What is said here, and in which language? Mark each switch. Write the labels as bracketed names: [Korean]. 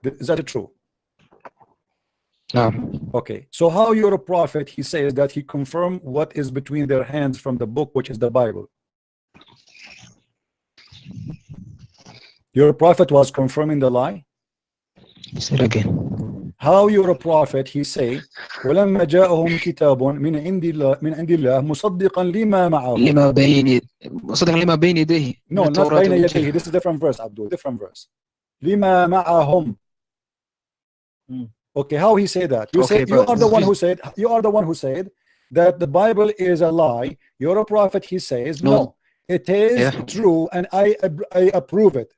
[English] Is that true? No. Okay, so how you're a prophet, he says that he confirmed what is between their hands from the book, which is the Bible. Your prophet was confirming the lie? Say it again. How you're a prophet, he say [Arabic] ولما جاءهم كتاب من عند الله مصدقا لما معهم. لما بين مصدقا لما بين يديه. [English] No, not [Arabic] بين يديه. [English] This is different verse, Abdul. Different verse. [Arabic] لما معهم. [English] Okay, how he say that? You said you are the one who said that the Bible is a lie. You're a prophet. He says no, it is true, and I approve it.